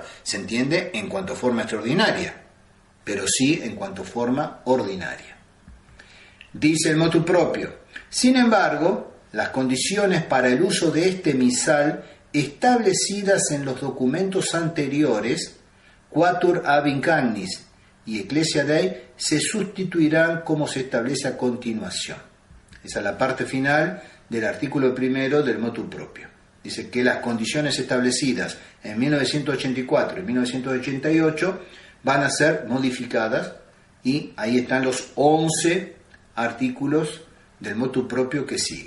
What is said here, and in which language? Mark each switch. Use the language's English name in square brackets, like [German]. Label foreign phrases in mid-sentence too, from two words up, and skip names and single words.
[Spanish] Se entiende en cuanto a forma extraordinaria, pero sí en cuanto a forma ordinaria. Dice el [Latin] motu proprio: [Spanish] sin embargo, las condiciones para el uso de este misal establecidas en los documentos anteriores, Quatur ab incagnis y Ecclesia Dei, se sustituirán como se establece a continuación. Esa es la parte final del artículo primero del [Latin] motu proprio. [Spanish] Dice que las condiciones establecidas en 1984 y 1988 van a ser modificadas, y ahí están los 11 artículos del [Latin] motu proprio [Spanish] que siguen.